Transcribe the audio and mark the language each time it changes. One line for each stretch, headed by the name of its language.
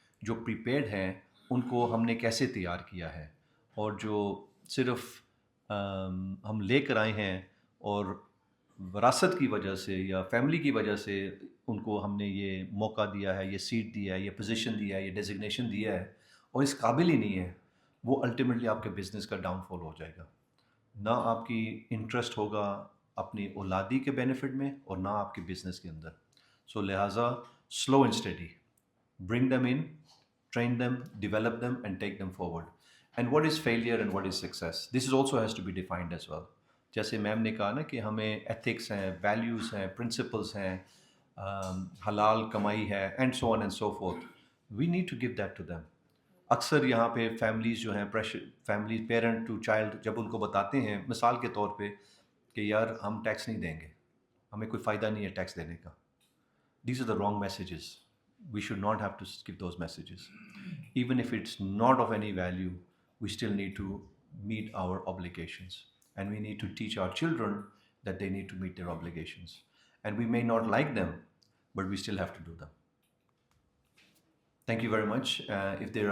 Urdu: جو پریپیئرڈ ہیں ان کو ہم نے کیسے تیار کیا ہے, اور جو صرف ہم لے کر آئے ہیں اور وراثت کی وجہ سے یا فیملی کی وجہ سے ان کو ہم نے یہ موقع دیا ہے, یہ سیٹ دیا ہے, یہ پوزیشن دیا ہے, یہ ڈیزگنیشن دیا ہے, اور اس قابل ہی نہیں ہے, وہ الٹیمیٹلی آپ کے بزنس کا ڈاؤن فال ہو جائے گا. نہ آپ کی انٹرسٹ ہوگا اپنی اولادی کے بینیفٹ میں اور نہ آپ کے بزنس کے اندر. سو لہٰذا
English: Slow and study, bring them in, train them, develop them and take them forward. And what is failure and what is success? This is also has to be defined as well.
Urdu: جیسے میم نے کہا نا کہ ہمیں ethics ہیں, values ہیں, principles ہیں, حلال کمائی ہے,
English: And so on and so forth. We need to give that to them.
Urdu: اکثر یہاں پہ فیملیز جو ہیں, فیملی پیرنٹ ٹو چائلڈ جب ان کو بتاتے ہیں مثال کے طور پہ کہ یار ہم ٹیکس نہیں دیں گے, ہمیں کوئی فائدہ نہیں ہے ٹیکس دینے کا.
English: These are the wrong messages. We should not have to give those messages. Even if it's not of any value, we still need to meet our obligations. And we need to teach our children that they need to meet their obligations. And we may not like them, but we still have to do them. Thank you very much. If there are